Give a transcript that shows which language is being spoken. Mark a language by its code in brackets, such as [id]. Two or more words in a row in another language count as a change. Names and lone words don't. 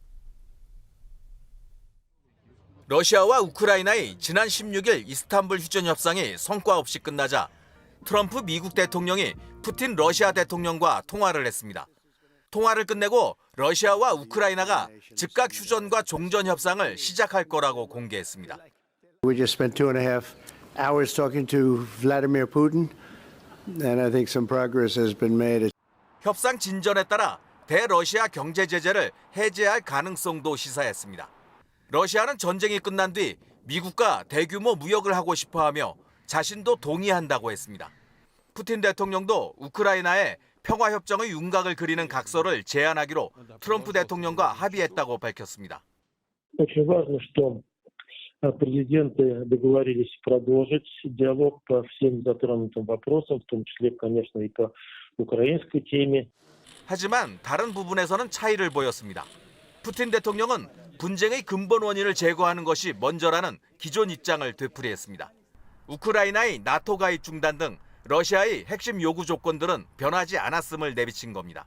[ko] 러시아와 우크라이나의 지난 16일 이스탄불 휴전 협상이 성과 없이 끝나자 트럼프 미국 대통령이 푸틴 러시아 대통령과 통화를 했습니다. 통화를 끝내고 러시아와 우크라이나가 즉각 휴전과 종전 협상을 시작할 거라고 공개했습니다. [en] We just spent 2.5 hours talking to Vladimir Putin, and I think some progress has been made. [ko] 협상 진전에 따라 대러시아 경제 제재를 해제할 가능성도 시사했습니다. 러시아는 전쟁이 끝난 뒤 미국과 대규모 무역을 하고 싶어하며 자신도 동의한다고 했습니다. 푸틴 대통령도 우크라이나에 평화협정의 윤곽을 그리는 각서를 제안하기로 트럼프 대통령과 합의했다고 밝혔습니다. [ru] Очень важно, что президенты договорились продолжить диалог по всем затронутым вопросам, в том числе, конечно, и по украинской теме. [ko] 하지만 다른 부분에서는 차이를 보였습니다. 푸틴 대통령은 분쟁의 근본 원인을 제거하는 것이 먼저라는 기존 입장을 되풀이했습니다. 우크라이나의 나토 가입 중단 등 러시아의 핵심 요구 조건들은 변하지 않았음을 내비친 겁니다.